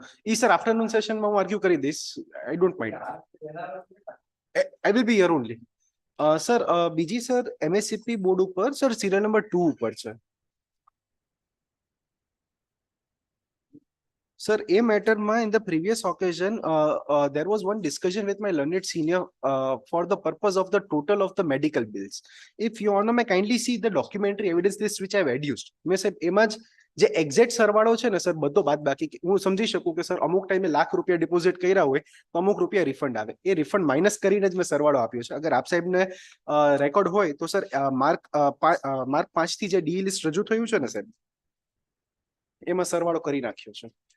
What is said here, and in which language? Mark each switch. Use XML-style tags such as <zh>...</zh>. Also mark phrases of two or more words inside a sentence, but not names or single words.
<gu>Sir,</gu> <en>afternoon session</en> <gu>માં હું argue કરી દઈશ.</gu> <en>I don't mind. I will be here only. Sir,</en> <gu>બીજી સર MSCP બોર્ડ ઉપર સર</gu> <en>serial number 2</en> <gu>ઉપર છે.</gu> <en>Sir, a matter ma in the previous occasion, there was one discussion with my learned senior for the purpose of the total of the medical bills. If you honor, may kindly see the documentary evidence list which I have adduced.</en> <gu>મેં સાહેબ એમાં જે એક્ઝેક્ટ સરવાળો છે ને સર બધો બાદ બાકી હું સમજી શકું કે સર અમુક ટાઈમે ₹1,00,000 ડિપોઝિટ કર્યા હોય તો અમુક રૂપિયા રિફંડ આવે એ</gu> <en>refund minus</en> <gu>કરીને જ મેં સરવાળો આપ્યો છે. અગર આપ સાહેબને રેકોર્ડ હોય તો સર માર્ક 5 થી જે</gu> <en>D list</en> <gu>રજૂ થયું છે ને સાહેબ એમાં સરવાળો કરી નાખ્યો છે.</gu>